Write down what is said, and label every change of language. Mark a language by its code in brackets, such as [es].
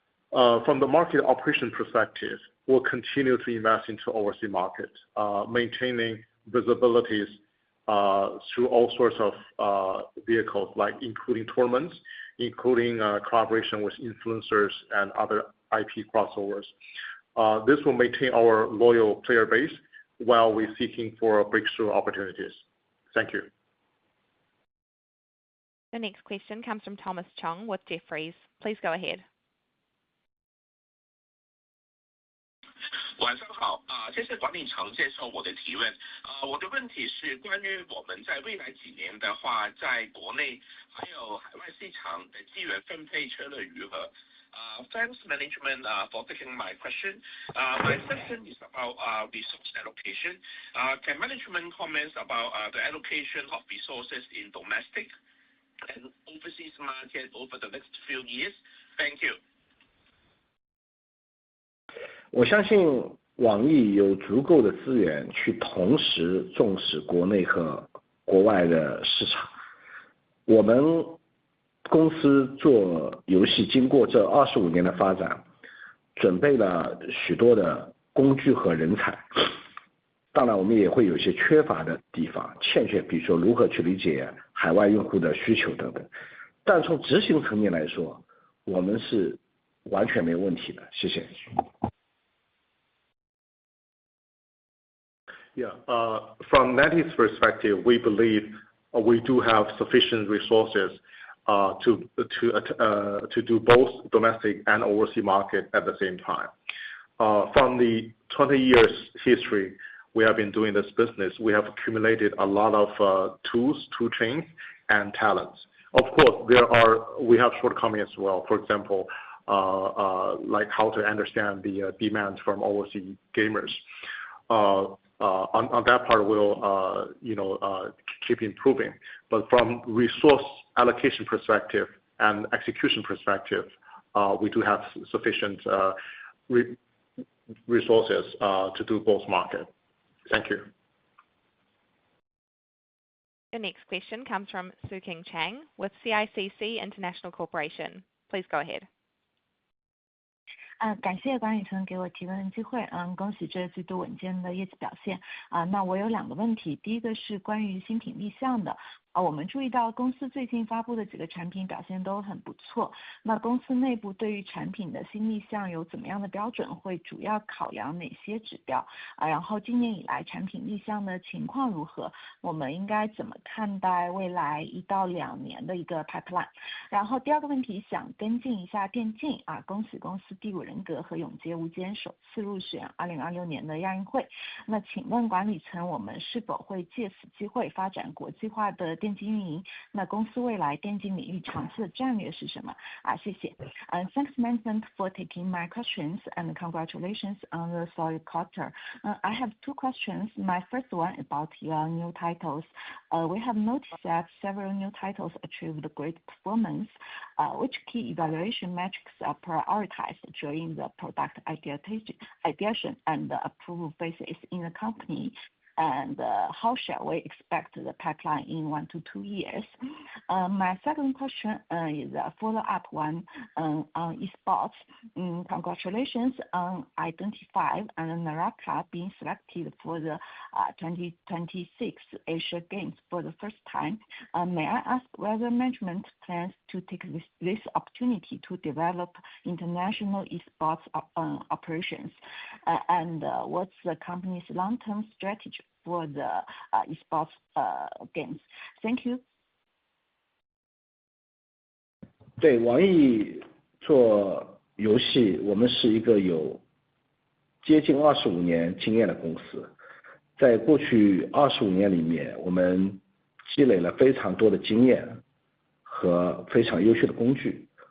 [en] From the market operation perspective, we'll continue to invest into overseas markets, maintaining visibilities through all sorts of vehicles, like including tournaments, including collaboration with influencers and other IP crossovers. This will maintain our loyal player base while we're seeking for breakthrough opportunities. Thank you. The next question comes from Thomas Chong with Jefferies. Please go ahead. [zh] 晚上好谢谢管理层接受我的提问我的问题是关于我们在未来几年的话，在国内还有海外市场的资源分配策略如何？ [en] Thanks management for taking my question. My question is about resource allocation. Can management comment about the allocation of resources in domestic and overseas market over the next few years? Thank you. [zh] 我相信网易有足够的资源去同时重视国内和国外的市场。我们公司做游戏经过这25年的发展，准备了许多的工具和人才。当然我们也会有一些缺乏的地方，欠缺，比如说如何去理解海外用户的需求等等。但从执行层面来说，我们是完全没有问题的。谢谢。 [en] Yeah, from NetEase perspective, we believe we do have sufficient resources to do both domestic and overseas market at the same time. From the 20 years history we have been doing this business, we have accumulated a lot of tools, tool chains, and talents. Of course, we have shortcomings as well. For example, like how to understand the demands from overseas gamers. On that part, we'll keep improving. But from resource allocation perspective and execution perspective, we do have sufficient resources to do both markets. Thank you. The next question comes from Suking Chang with CICC International Corporation. Please go ahead. [zh] 感谢管理层给我提问的机会，恭喜这季度稳健的业绩表现。那我有2个问题，第一个是关于新品立项的。我们注意到公司最近发布的几个产品表现都很不错。那公司内部对于产品的新立项有怎么样的标准？会主要考量哪些指标？然后今年以来产品立项的情况如何？我们应该怎么看待未来1到2年的一个 pipeline？然后第2个问题想跟进一下电竞恭喜公司第5人格和永劫无间首次入选2026年的亚运会。那请问管理层，我们是否会借此机会发展国际化的电竞运营？那公司未来电竞领域长期的战略是什么？谢谢。 [en] Thanks management for taking my questions and congratulations on the solid quarter. I have 2 questions. My first one about your new titles. We have noticed that several new titles achieved great performance. Which key evaluation metrics are prioritized during the product ideation and approval phases in the company? And how shall we expect the pipeline in 1 to 2 years? My second question is a follow-up one on eSports. Congratulations on Identify and Naraka being selected for the 2026 Asia Games for the first time. May I ask whether management plans to take this opportunity to develop international eSports operations? And what's the company's long-term strategy for the eSports games? Thank you. [zh] 对，网易做游戏，我们是一个有接近25年经验的公司。在过去25年里面，我们积累了非常多的经验和非常优秀的工具。